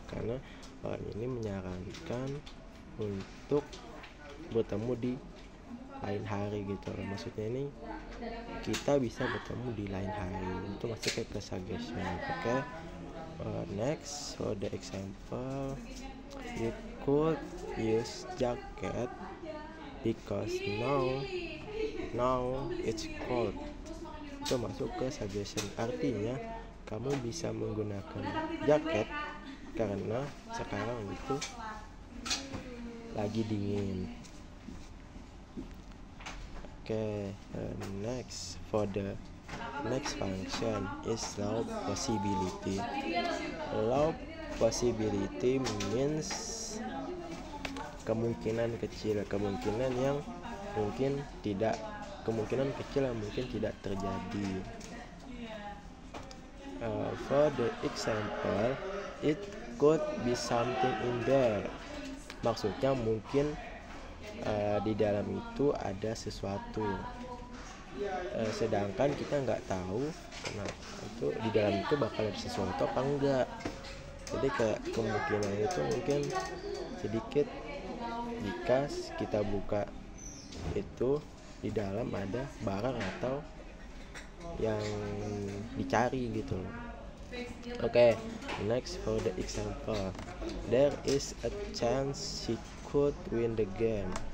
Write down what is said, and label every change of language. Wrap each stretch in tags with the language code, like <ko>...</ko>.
<id>Karena orang ini menyarankan untuk bertemu di lain hari gitu. Maksudnya ini kita bisa bertemu di lain hari. Itu masuknya ke suggestion. Okay.</id> <en>Next, for the example, you could use jacket because now it's cold.</en> <id>Itu masuk ke suggestion. Artinya kamu bisa menggunakan jaket karena sekarang itu lagi dingin.</id> <en>Okay, next, for the next function is low possibility. Low possibility means</en> <id>kemungkinan kecil, kemungkinan yang mungkin tidak, kemungkinan kecil yang mungkin tidak terjadi.</id> <en>For the example, it could be something in there.</en> <id>Maksudnya mungkin di dalam itu ada sesuatu, sedangkan kita nggak tahu kenapa itu di dalam itu bakal ada sesuatu apa enggak. Jadi kemungkinan itu mungkin sedikit jika kita buka itu di dalam ada barang atau yang dicari gitu loh.</id> <en>Oke, next for the example, there is a chance she could win the game.</en>